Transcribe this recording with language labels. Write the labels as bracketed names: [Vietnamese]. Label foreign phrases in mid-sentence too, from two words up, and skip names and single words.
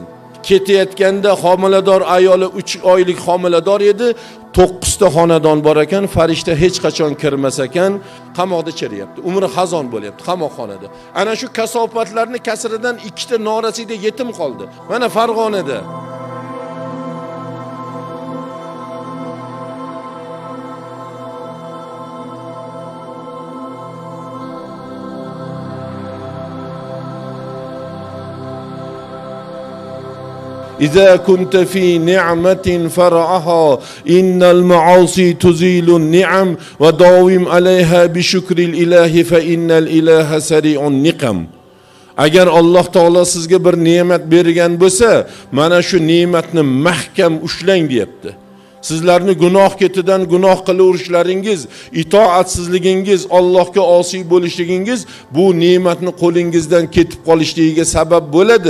[Uzbek] Ketayotganda homilador ayoli 3 oylik homilador edi. 9 ta xonadon bor ekan, farishta hech qachon kirmas ekan, qamoqda chiryapti. Umri xazon bo'lyapti qamoqxonada. Ana shu kasofatlarning kasridan 2 ta norasida yetim qoldi. Mana Farg'onada. [Arabic] إذا كنت في نعمة فرعها إن المعاصي تزيل النعم وداوم عليها بشكر الإله فإن الإله سريع النقم. [Uzbek] Agar Alloh taolo sizga bir ne'mat bergan bo'lsa, mana shu ne'matni mahkam ushlang deyapti. Sizlarni gunoh ketidan gunoh qilaverishlaringiz, itoatsizligingiz, Allohga osiy bo'lishligingiz bu ne'matni qo'lingizdan ketib qolishligiga sabab bo'ladi.